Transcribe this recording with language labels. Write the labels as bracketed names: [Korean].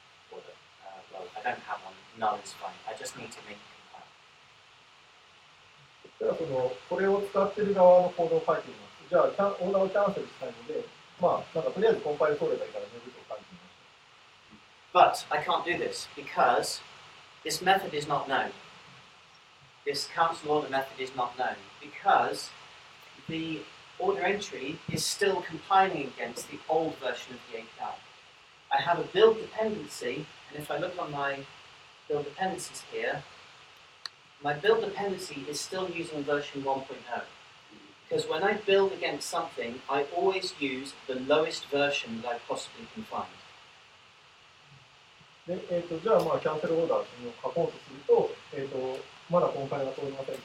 [English] Well, I don't have one. Null is fine. I just need to make it compile. [Japanese] ではこれを使っている側のコードを書いてみます。じゃあオーダーをキャンセルしたいので、とりあえずコンパイル通ればいいからネグと書いてみましょう。 [English] But I can't do this because this method is not known. This cancel order method is not known because the order entry is still compiling against the old version of the API. I have a build dependency, and if I look on my build dependencies here, my build dependency is still using version 1.0. Because when I build against something, I always use the lowest version that I possibly can find. [Japanese] でじゃあキャンセルオーダーを書こうとすると、まだコンパイルが通りません。